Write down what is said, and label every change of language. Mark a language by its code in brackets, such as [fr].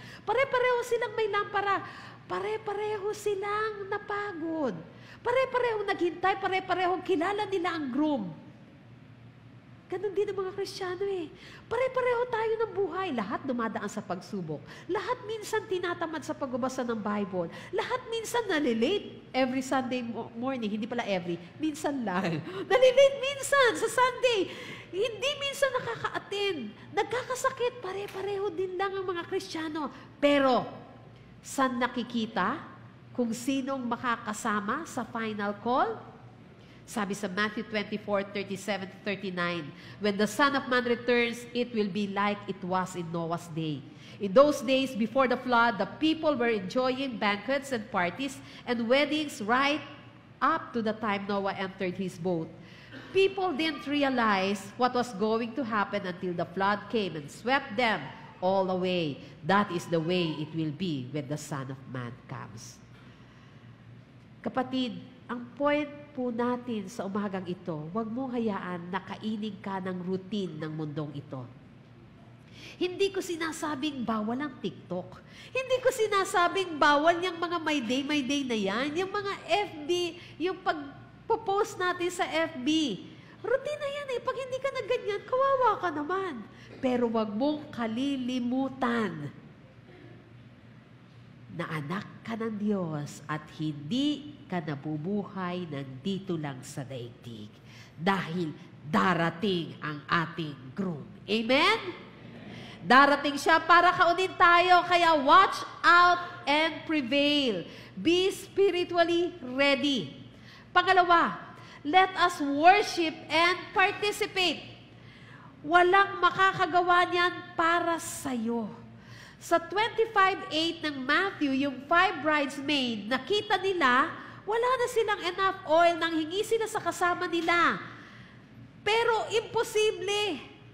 [tl] Pare-pareho silang may lampara. Pare-pareho silang napagod. Pare-pareho naghintay, pare-pareho kilala nila ang groom. Ganon din ang mga Kristiyano eh. Pare-pareho tayo ng buhay. Lahat dumadaan sa pagsubok. Lahat minsan tinatamad sa pagbabasa ng Bible. Lahat minsan nalilate [en] every Sunday morning. [tl] Hindi pala every. Minsan lang. Nalilate minsan sa Sunday. Hindi minsan nakaka-attend. Nagkakasakit. Pare-pareho din lang ang mga Kristiyano. Pero, saan nakikita kung sinong makakasama sa final call? Sabi sa [en] Matthew 24:37-39, when the Son of Man returns, it will be like it was in Noah's day. In those days before the flood, the people were enjoying banquets and parties and weddings right up to the time Noah entered his boat. People didn't realize what was going to happen until the flood came and swept them all away. That is the way it will be when the Son of Man comes. [tl] Kapatid, ang point po natin sa umagang ito, huwag mo hayaan na kainin ka ng routine ng mundong ito. Hindi ko sinasabing bawal ang TikTok. Hindi ko sinasabing bawal yung mga my day na yan. Yung mga FB, yung pag-post natin sa FB. Routine na yan eh. Pag hindi ka na ganyan, kawawa ka naman. Pero huwag mong kalilimutan na anak ka ng Diyos at hindi ka nabubuhay nandito lang sa daigdig. Dahil darating ang ating groom. Amen? Darating siya para kaunin tayo. [en] Kaya watch out and prevail. Be spiritually ready. Pangalawa, let us worship and participate. [tl] Walang makakagawa niyan para sa'yo. Sa 25:8 ng Matthew, yung 5 bridesmaids, nakita nila, wala na silang enough oil, nang hingi sila sa kasama nila. Pero imposible.